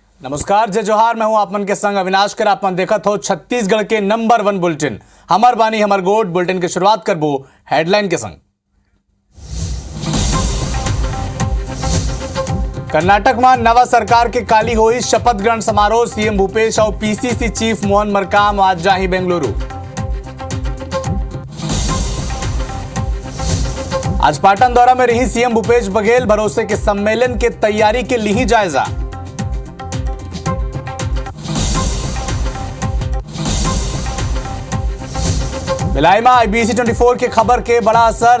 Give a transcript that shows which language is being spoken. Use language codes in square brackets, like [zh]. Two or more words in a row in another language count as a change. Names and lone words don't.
[hne] नमस्कार, जय जोहार। मैं हूं आपमन के संग अविनाश कर। आपमन देखत हो छत्तीसगढ़ के नंबर 1 बुलेटिन हमर बानी हमर गोट। बुलेटिन की शुरुआत करबो हेडलाइन के संग। कर्नाटक में नवा सरकार के काली हुई शपथ ग्रहण समारोह। सीएम भूपेश और पीसीसी चीफ मोहन मरकाम आज जाही बेंगलुरु। आज पाटन दौरा में रही सीएम भूपेश बघेल। भरोसे के सम्मेलन के तैयारी के ली जायजा। भिलाई में आईबीसी 24 के खबर के बड़ा असर।